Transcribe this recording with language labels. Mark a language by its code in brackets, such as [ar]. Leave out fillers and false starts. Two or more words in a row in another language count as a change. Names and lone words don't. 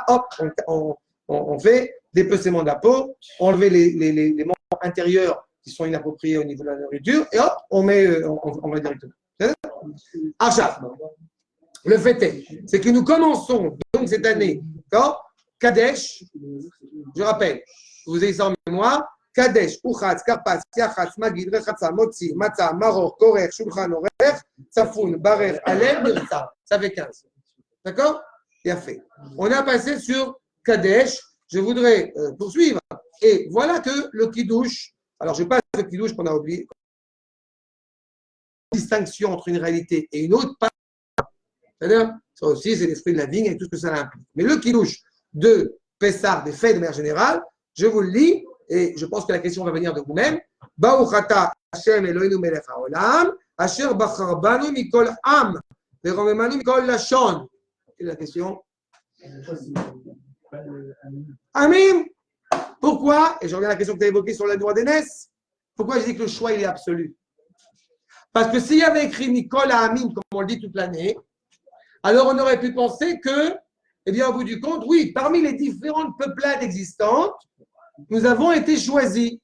[fr] Hop, on fait dépecement de la peau, enlever les membres intérieurs qui sont inappropriés au niveau de la nourriture, et hop, on va directement. Achat. Le fait c'est que nous commençons donc cette année, d'accord, Kadesh, je rappelle, vous avez ça en mémoire, [he] קדש ורחץ כרפס יחץ מגיד רחצה מוציא מצה מרור כורך שולחן עורך צפון ברך הלל נרצה. [fr] Ça fait 15. D'accord? Bien fait. On a passé sur Kadesh. Je voudrais poursuivre. Et voilà que le Kiddush, alors je passe le Kiddush qu'on a oublié, distinction entre une réalité et une autre, pas. C'est-à-dire, ça aussi, c'est l'esprit de la vigne et tout ce que ça implique. Mais le Kiddush de Pessah, des fêtes de manière générale, je vous le lis, et je pense que la question va venir de vous-même. [he] ברוך אתה ה׳ אלוהינו מלך העולם, אשר בחר בנו מכל עם, ורוממנו מכל לשון. [fr] Quelle est la question? Amin. Pourquoi? Et je reviens à la question que tu as évoquée sur la droit d'aînesse. Pourquoi je dis que le choix, il est absolu? Parce que s'il y avait écrit [he] מכל עמין, [fr] comme on le dit toute l'année, Alors on aurait pu penser que, eh bien, au bout du compte, oui, parmi les différentes peuplades existantes, nous avons été choisis.